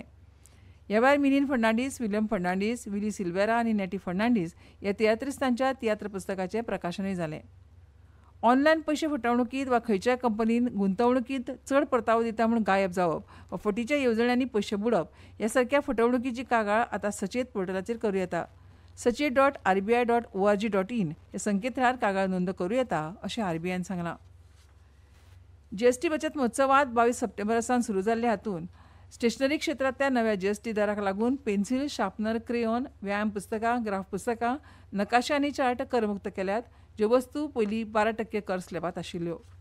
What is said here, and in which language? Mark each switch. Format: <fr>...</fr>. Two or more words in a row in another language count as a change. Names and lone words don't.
<kok>ह्या वेळार मिलिंद फर्नांडीस, विलियम फर्नांडीस, विली सिल्वेरा आनी नॅटी फर्नांडीस ह्या तियात्रिस्तांच्या तियात्र पुस्तकाचें प्रकाशनूय जालें. ऑनलायन पयशे फटवणुकीत वा खंयच्याय कंपनीन गुंतवणुकीत चड परतावो दिता म्हूण गायब जावप वा फटीच्या येवजण्यांनी पयशे बुडप ह्या सारक्या फटवणुकीची कागाळ आतां सचेत पोर्टलाचेर करूं येता. सचेत.rbi.org.in ह्या संकेतथळार कागाळ नोंद करूं येता अशें RBIन सांगलां. जीएसटी बचत महोत्सवात 22 सप्टेंबरा सावन सुरू जाल्ल्या हातूंत स्टेशनरी क्षेत्रांतल्या नव्या जीएसटी दराक लागून पेन्सिल, शार्पनर, क्रेयॉन, व्यायाम पुस्तकां, ग्राफ पुस्तकां, नकाशे आनी चार्ट करमुक्त केल्यात, ज्यो वस्तू पयलीं 12% कर स्लॅबांत आशिल्ल्यो.</kok>